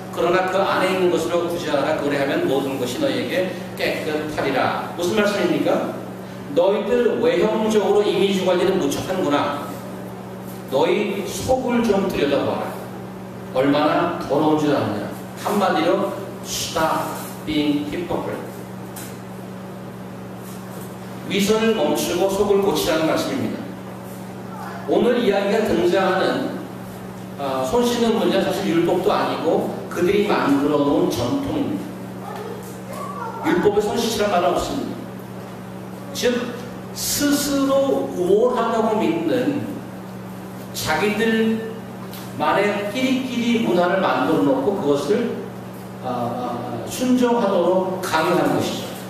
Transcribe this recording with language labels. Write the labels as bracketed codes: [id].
[ko] 그러나 그 안에 있는 것으로 구제하라. 그래하면 모든 것이 너희에게 깨끗하리라. 무슨 말씀입니까? 너희들 외형적으로 이미지 관리는 무척하는구나. 너희 속을 좀 들여다봐라. 얼마나 더러운 줄 아느냐. 한마디로 [en] stop being hypocrite. [ko] 위선을 멈추고 속을 고치라는 말씀입니다. 오늘 이야기가 등장하는 손 씻는 문제는 사실 율법도 아니고 그들이 만들어 놓은 전통입니다. 율법에 손 씻으란 말은 없습니다. 즉 스스로 우월하다고 믿는 자기들만의 끼리끼리 문화를 만들어 놓고 그것을 순종하도록 강요하는 것이죠.